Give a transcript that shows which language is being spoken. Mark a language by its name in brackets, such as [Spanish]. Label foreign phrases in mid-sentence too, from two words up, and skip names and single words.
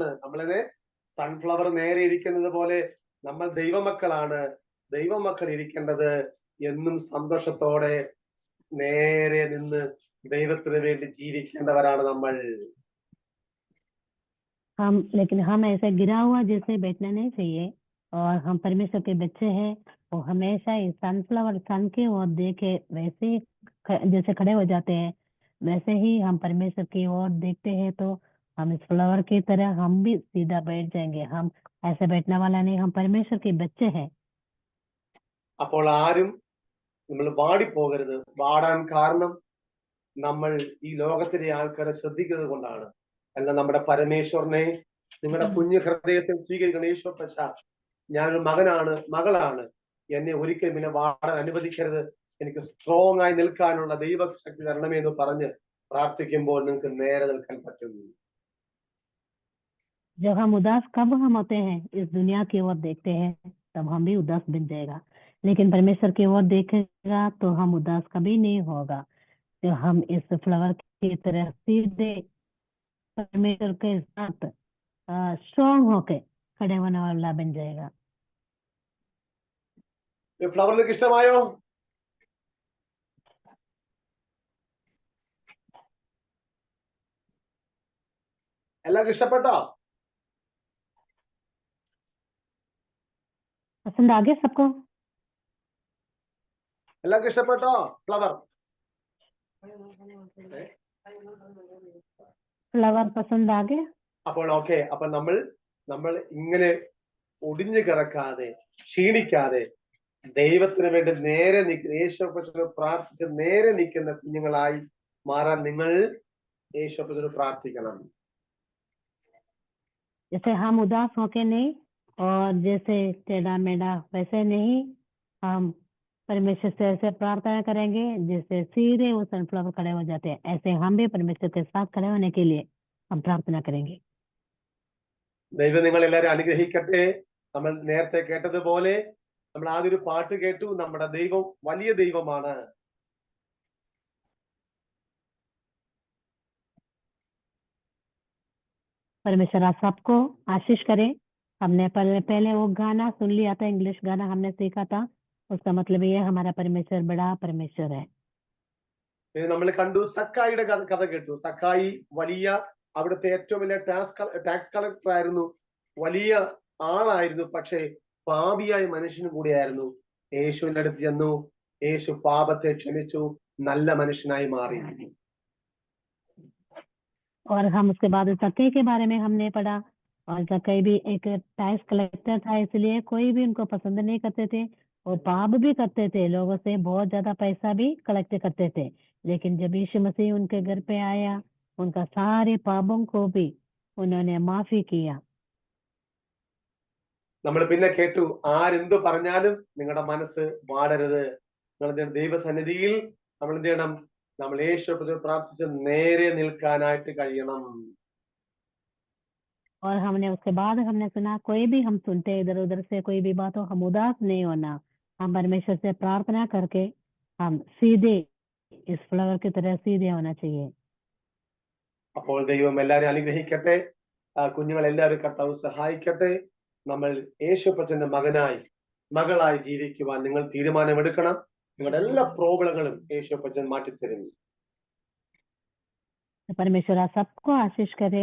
[Malayalam] നമ്മളെ സൺഫ്ലവർ നേരെ ഇരിക്കുന്നത് പോലെ നമ്മൾ ദൈവമക്കളാണ്. ദൈവമക്കൾ ഇരിക്കേണ്ടത് എന്നും സന്തോഷത്തോടെ നേരെ നിന്ന് ദൈവത്തിന് വേണ്ടി ജീവിക്കേണ്ടവരാണ് നമ്മൾ. [Hindi] लेकिन हम ऐसे गिरा हुआ जैसे बैठना नहीं चाहिए, और हम परमेश्वर के बच्चे हैं वो हमेशा इस सनफ्लावर सन की ओर देखे वैसे ही जैसे खड़े हो जाते हैं, वैसे ही हम परमेश्वर की ओर देखते हैं तो हम इस फ्लावर की तरह हम भी सीधा बैठ जाएंगे. हम ऐसे बैठने वाला नहीं, हम परमेश्वर के बच्चे हैं. [Malayalam] അപ്പോൾ ആരും നമ്മൾ വാടിപ്പോകരുത്. വാടാൻ കാരണം നമ്മൾ ഈ ലോകത്തിലെ ആൾക്കാരെ ശ്രദ്ധിക്കുന്നത് കൊണ്ടാണ്. എന്നാൽ നമ്മുടെ പരമേശ്വരനെ നിങ്ങളുടെ കുഞ്ഞു ഹൃദയത്തിൽ സ്വീകരിക്കണം. യേശുപ്പച്ച, ഞാനൊരു മകനാണ്, മകളാണ്, എന്നെ ഒരിക്കലും പിന്നെ വാടാൻ അനുവദിക്കരുത്, എനിക്ക് സ്ട്രോങ് ആയി നിൽക്കാനുള്ള ദൈവശക്തി തരണമേ എന്ന് പറഞ്ഞ് പ്രാർത്ഥിക്കുമ്പോൾ നിങ്ങൾക്ക് നേരെ നിൽക്കാൻ പറ്റും. [Hindi] जब हम उदास कब हम होते हैं, इस दुनिया की ओर देखते हैं तब हम भी उदास बन जाएगा, लेकिन परमेश्वर की ओर देखेगा तो हम उदास कभी नहीं होगा। तो हम इस फ्लावर की तरह सीधे परमेश्वर के साथ स्ट्रॉन्ग होके खड़े होने वाला बन जाएगा। [Malayalam] ഈ ഫ്ലവർ നിങ്ങൾക്ക് ഇഷ്ടമായോ? എല്ലാവർക്കും ഇഷ്ടപ്പെട്ടോ? [Hindi] पसंद आ गया सबको? [Malayalam] എല്ലാവർക്കും ഇഷ്ടപ്പെട്ടോ ഫ്ലവർ? [Hindi] फ्लावर पसंद आ गया? [Malayalam] അപ്പോൾ ഓക്കെ, അപ്പൊ നമ്മൾ ഇങ്ങനെ ഒടിഞ്ഞു കിടക്കാതെ ക്ഷീണിക്കാതെ ദൈവത്തിന് വേണ്ടി നേരെ യേശുവിനെ പ്രാർത്ഥിച്ച് നേരെ നിൽക്കുന്ന കുഞ്ഞുങ്ങളായി മാറാൻ നിങ്ങൾ യേശുവിനെ പ്രാർത്ഥിക്കണം. [Hindi] जैसे हम उदास होके नहीं और जैसे टेढ़ा मेढ़ा वैसे नहीं, हम परमेश्वर से ऐसे प्रार्थना करेंगे जैसे सीधे वो सनफ्लावर खड़े हो जाते हैं, ऐसे हम भी परमेश्वर के साथ खड़े होने के लिए हम प्रार्थना करेंगे। [Malayalam] ദൈവം നിങ്ങൾ എല്ലാവരും അനുഗ്രഹിക്കട്ടെ. നമ്മൾ നേരത്തെ കേട്ടതുപോലെ നമ്മൾ ആദ്യം ഒരു പാട്ട് കേട്ടു, നമ്മുടെ ദൈവം വലിയ ദൈവമാണ്. [Hindi] परमेश्वर आप सबको आशीष करे। हमने पहले वो गाना सुन लिया था, इंग्लिश गाना हमने सीखा था, उसका मतलब ये हमारा परमेश्वर बड़ा परमेश्वर है। [Malayalam] നമ്മൾ കണ്ടു സക്കായിയുടെ കഥ കേട്ടു. സക്കായി വലിയ അവിടുത്തെ ഏറ്റവും വലിയ [English] tax collector [Malayalam] ആയിരുന്നു, വലിയ ആളായിരുന്നു, പക്ഷേ പാപിയായ മനുഷ്യനും കൂടിയായിരുന്നു. യേശുവിന്റെ അടുത്ത് ചെന്നു, യേശു പാപത്തെ ക്ഷമിച്ചു, നല്ല മനുഷ്യനായി മാറി. [Hindi] और हम उसके बाद जक्कई के बारे में हमने पढ़ा, और जक्कई भी एक [English] tax collector [Hindi] था, इसलिए कोई भी उनको पसंद नहीं करते थे और पाप भी करते थे, लोगों से बहुत ज्यादा पैसा भी कलेक्ट करते थे। लेकिन जब यीशु मसीह उनके घर पे आया, उनका सारे पापों को भी उन्होंने माफी किया। [Malayalam] നമ്മൾ പിന്നെ കേട്ടു, ആരെന്തു പറഞ്ഞാലും നിങ്ങളുടെ മനസ്സ് വാടരുത്. നിങ്ങൾ ദൈവസന്നിധിയിൽ നമ്മൾ എന്ത് ചെയ്യണം? നമ്മൾ യേശുവിനെ പ്രാർത്ഥിച്ച് നേരെ നിൽക്കാനായിട്ട് കഴിയണം. [Hindi] और हमने उसके बाद हमने सुना, कोई भी हम सुनते इधर उधर से कोई भी बात हो, हम उदास नहीं होना, हम परमेश्वर से प्रार्थना करके हम सीधे इस फ्लावर की तरह सीधे होना चाहिए। [Malayalam] അപ്പോൾ ദൈവം എല്ലാവരും അനുഗ്രഹിക്കട്ടെ. കുഞ്ഞുങ്ങൾ എല്ലാവരും കർത്താവ് സഹായിക്കട്ടെ. നമ്മൾ യേശുപ്പച്ചന്റെ മകളായി ജീവിക്കുവാൻ നിങ്ങൾ തീരുമാനമെടുക്കണം. നിങ്ങളുടെ എല്ലാ പ്രോബ്ലങ്ങളും യേശുപ്പച്ചൻ മാറ്റിത്തരും. [Hindi] परमेश्वर आप सबको आशीष करे।